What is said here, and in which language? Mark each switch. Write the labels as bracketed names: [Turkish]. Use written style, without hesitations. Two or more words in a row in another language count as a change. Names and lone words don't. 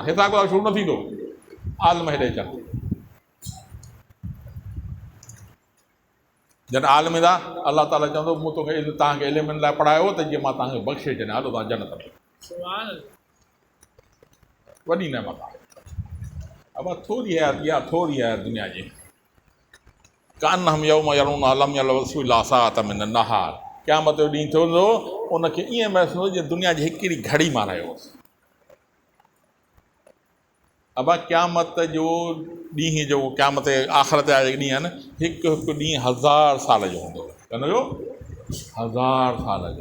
[Sindhi] हिसाब किताब शुरू न थींदो, आलम हेॾे अचनि। जॾहिं आलम ईंदा अलाह ताला चवंदो मूं तोखे तव्हांखे इल्मनि लाइ पढ़ायो त जीअं मां तव्हांखे बख़्शे छॾियां, हलो तव्हां जन्नत में। वॾी नेमत आहे। अब थोरी हयाती आहे, थोरी आहे दुनिया जी। [Arabic] كأنهم يوم يرونها لم يلبثوا إلا ساعة من نهار. [Sindhi] क़यामत जो ॾींहुं थींदो, उनखे ईअं महसूसु हो जीअं दुनिया जी हिकिड़ी घड़ी मां रहियो होसि। अब क़यामत जो ॾींहुं जो क़यामत आख़िरत जा जेके ॾींहं आहिनि, हिकु हिकु ॾींहुं 1000 साल जो हूंदो। हुनजो 1000 साल जो।